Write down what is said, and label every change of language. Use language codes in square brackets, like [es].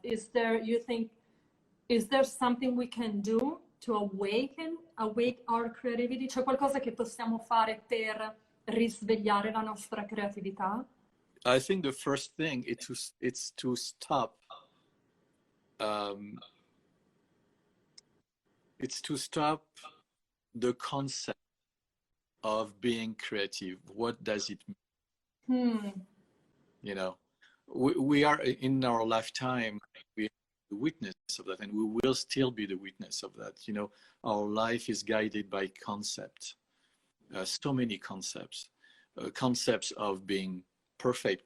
[en] Is there something we can do to awake our creativity? [it] C'è qualcosa che possiamo fare per risvegliare la nostra creatività? [en] I think the first thing it's to stop. It's to stop the concept of being creative. What does it mean? You know, we are in our lifetime, we are the witness of that, and we will still be the witness of that. You know, our life is guided by concept, so many concepts, concepts of being perfect.